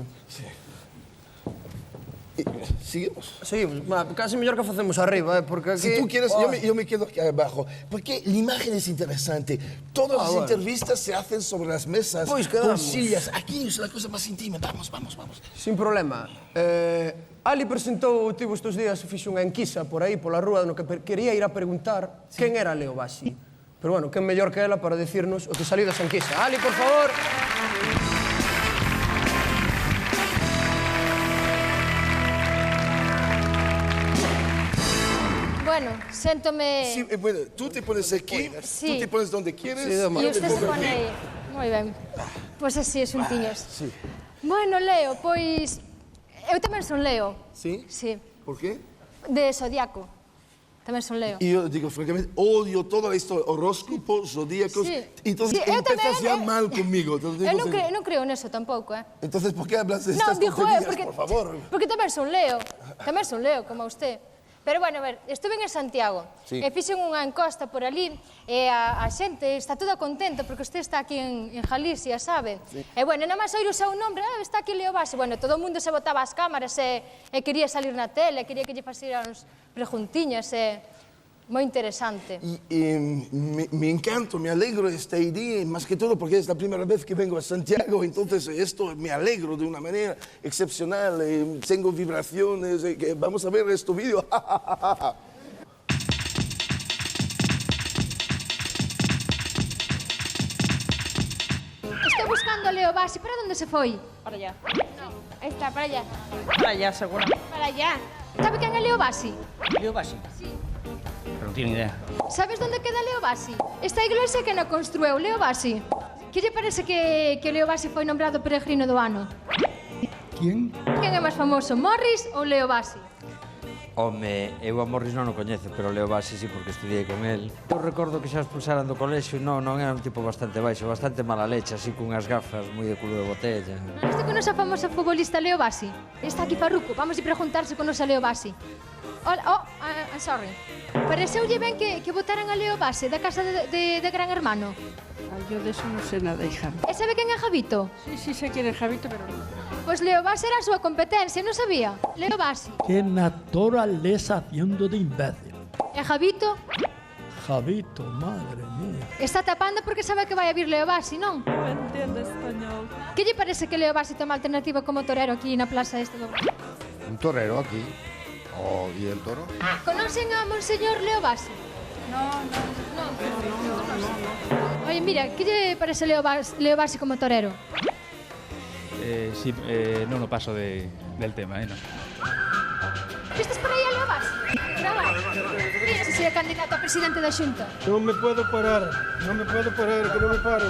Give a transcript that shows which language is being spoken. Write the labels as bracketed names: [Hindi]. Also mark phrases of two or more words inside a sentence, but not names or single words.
[Spanish] Sí. ¿Seguimos? Seguimos. [Galician] Casi mellor que facemos arriba, porque aquí... [Spanish] Si tú quieres, yo me quedo aquí abajo. Porque la imagen es interesante. Todas las entrevistas se hacen sobre las mesas, con sillas. Aquí es la cosa más íntima. Vamos. Sin problema. [Galician] Ali presentou, tivo estes días, fixo unha enquisa por aí, pola rúa, no que quería ir a preguntar quen era Leo Bassi. Pero bueno, quen mellor que ela para decirnos o que saliu desa enquisa. Ali, por favor. Bueno, séntome... [Spanish] Sí, bueno, tú te pones aquí, tú te pones donde quieres. [Galician] Sí, e usted se pone aí. Moi ben. Pois así, xuntiños. Sí. Bueno, Leo, pois... Eu tamén son Leo. [Spanish] Sí? Sí. ¿Por qué? [Galician] De Zodiaco. Tamén son Leo. [Spanish] Y yo digo, francamente, odio toda esto, horóscopos, zodíacos. Sí. Entonces [Galician] Sí, eu [Spanish] empiezas [Galician] tamén, [Spanish] ya mal conmigo. Te lo digo [Galician] Eu non creo neso tampouco, [Spanish] Entonces, ¿por qué hablas de [Galician] Non, [Spanish] estas dijo tonterías, [Galician] porque, [Spanish] por favor? [Galician] porque tamén son Leo, como usted. Pero, bueno, a ver, estuve en Santiago [Spanish] Sí. [Galician] e fixen unha encosta por ali e a xente está toda contenta porque usted está aquí en Galicia, sabe? [Spanish] Sí. [Galician] E, bueno, nada máis oír o seu nombre, está aquí Leo Base. Bueno, todo o mundo se botaba as cámaras e quería salir na tele, quería que lle facieran preguntiñas moi interesante. [Spanish] Me encanto, me alegro de esta idea, más que todo porque es la primera vez que vengo a Santiago, entonces esto me alegro de una manera excepcional, tengo vibraciones, vamos a ver este vídeo. Estoy buscando a Leo Basi. [Galician] ¿Para dónde se foi? [Spanish] Para allá. No, está, para allá. Para allá, seguro. Para allá. [Galician] ¿Sabe quen é Leo Basi? Leo Basi? Sí. Non [Spanish] tiene idea. ¿Sabes dónde queda Leo Basi? [Galician] Esta iglesia que non construeu Leo Basi. Que lle parece que Leo Basi foi nombrado peregrino do ano? [Spanish] ¿Quién? [Galician] Quen é máis famoso, Morris ou Leo Basi? Home, eu a Morris non o coñezo, pero Leo Basi sí, porque estudiei con él. Eu recordo que xa expulsaran do colexio, non era un tipo bastante baixo, bastante mala leche, así cunhas gafas moi de culo de botella. Este conoce a famosa futbolista Leo Basi? Está aquí Farruco, vamos a preguntar se conoce a Leo Basi. Hola, [English] I'm sorry. [Galician] Pareceulle ben que votaran a Leo Basi da casa de Gran Hermano? [Spanish] Ay, yo de eso no sé nada, hija. [Galician] E sabe quen é Javito? [Spanish] Sí, sé quién es Javito, pero no. [Galician] Pois Leo Basi era a súa competencia, non sabía? Leo Basi. [Spanish] ¡Qué naturaleza haciendo de imbécil! [Galician] E Javito [Spanish] Javito, madre mía. [Galician] está tapando porque sabe que vai a vir Leo Basi, non? [Spanish] No entiendo español. [Galician] Que lle parece que Leo Basi toma alternativa como torero aquí na plaza este do... [Spanish] Un torero aquí. Oh, ¿y el toro? Conocen a Monseñor Leo Basi? No. Oye, mira, [Galician] que lle parece Leo Basi como torero? Sí, non o paso del tema, non. Vistes por aí a Leo Basi? Grava. Mira se é candidato a presidente da Xunta. [Spanish] No me puedo parar, que no me paro.